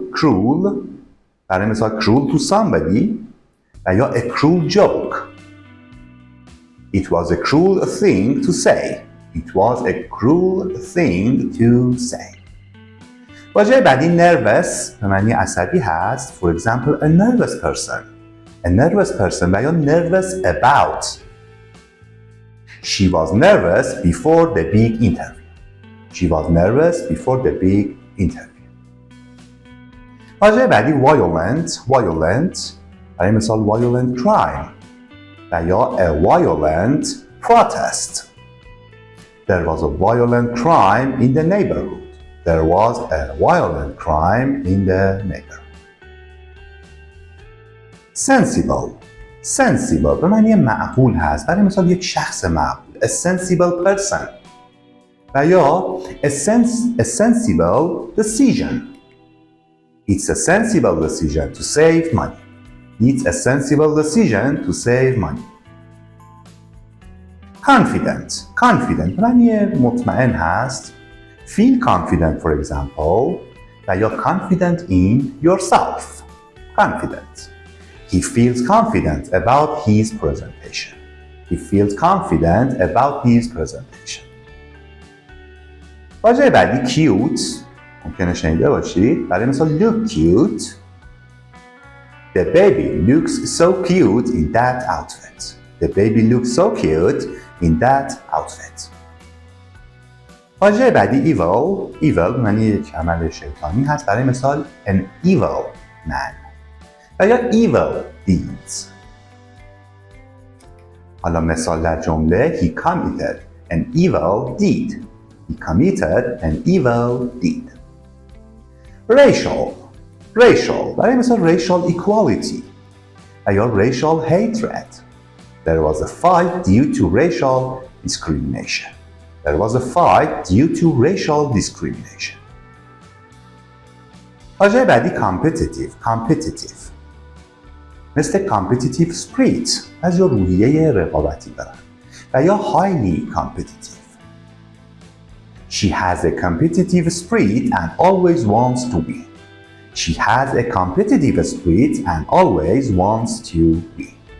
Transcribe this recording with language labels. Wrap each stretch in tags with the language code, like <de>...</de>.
<en>Cruel</en> <fa>برای مثال</fa> <en>cruel to somebody</en> <fa>و یا</fa> <en>a cruel joke. It was a cruel thing to say. It was a cruel thing to say.</en> <fa>واژه بعدی nervous به معنی عصبی هست.</fa> <en>For example, a nervous person. A nervous person</en> <fa>و یا</fa> <en>nervous about. She was nervous before the big interview. She was nervous before the big interview.</en> <fa>واژه بعدی violent.</fa> <en>Violent</en> <fa>برای مثال</fa> <en>violent crime</en> <fa>و یا</fa> <en>a violent protest. There was a violent crime in the neighborhood. There was a violent crime in the neighborhood. Sensible.</en> <fa>Sensible به معنی معقول هست. برای مثال یک شخص معقول.</fa> <en>A sensible person.</en> <fa>و یا</fa> <en>a sensible decision. It's a sensible decision to save money. It's a sensible decision to save money. Confident.</en> <fa>Confident به معنی مطمئن هست.</fa> <en>Feel confident for example</en> <fa>و یا</fa> <en>confident in yourself. Confident. He feels confident about his presentation. He feels confident about his presentation.</en> <fa>واژه بعدی cute ممکنه شنیده باشید. برای مثال</fa> <en>look cute. The baby looks so cute in that outfit. The baby looks so cute in that outfit.</en> <fa>واژه بعدی evil. Evil معنی یک عمل شیطانی هست. برای مثال</fa> <en>an evil man</en> <fa>و یا</fa> <en>evil deeds.</en> <fa>حالا مثال در جمله</fa> <en>he committed an evil deed. He committed an evil deed. Racial. Racial</en> <fa>برای مثال</fa> <en>racial equality</en> <fa>و یا</fa> <en>racial hatred. There was a fight due to racial discrimination. There was a fight due to racial discrimination.</en> <fa>واژه بعدی competitive. Competitive مثل</fa> <en>competitive spirit</en> <fa>از یا روحیه رقابتی دارن و یا</fa> <en>highly competitive. She has a competitive spirit and always wants to win. She has a competitive spirit and always wants to win.</en>